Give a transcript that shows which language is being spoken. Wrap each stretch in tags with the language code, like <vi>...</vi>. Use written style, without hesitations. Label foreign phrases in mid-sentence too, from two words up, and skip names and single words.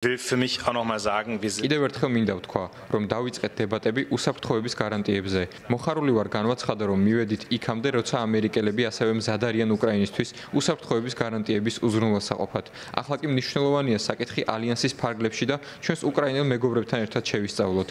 <de>will für mich auch noch mal sagen, wir sind</de> <ka>კიდევ ერთხელ მინდა ვთქვა, რომ დავიწყეთ დებატები უსაფრთხოების გარანტიებზე. მოხარული ვარ განვაცხადა, რომ მივედით იქამდე, როცა ამერიკელები ასევე მზად არიან უკრაინისთვის უსაფრთხოების გარანტიების უზრუნველსაყოფად. ახლა კი მნიშვნელოვანია საკითხი ალიანსის ფარგლებში და ჩვენს უკრაინელ მეგობრებთან ერთად შევისწავლოთ.</ka>